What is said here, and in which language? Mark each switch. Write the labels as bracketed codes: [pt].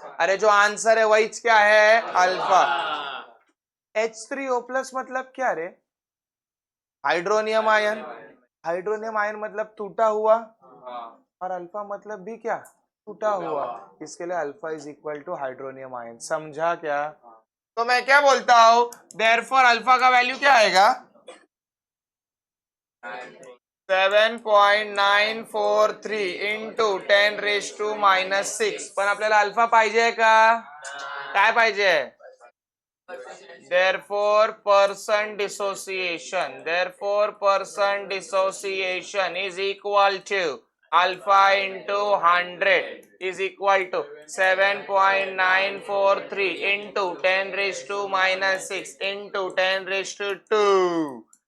[hi] अरे जो आंसर है वही क्या है? अल्फा। H3O प्लस मतलब क्या रे? Hydronium ion. हाइड्रोनियम आयन मतलब टूटा हुआ, और अल्फा मतलब भी क्या? टूटा हुआ। इसके लिए alpha is equal to hydronium ion. समझा क्या? तो मैं क्या बोलता हूं? देयरफॉर अल्फा का वैल्यू क्या आएगा? [mr] 7.943 इंटू 10⁻⁻6। पण आपल्याला अल्फा पाहिजे का? काय पाहिजे? [en] Therefore, person dissociation is equal to alpha into 100 is equal to 7.943 into 10 raised to minus 6 into 10 raised to 2.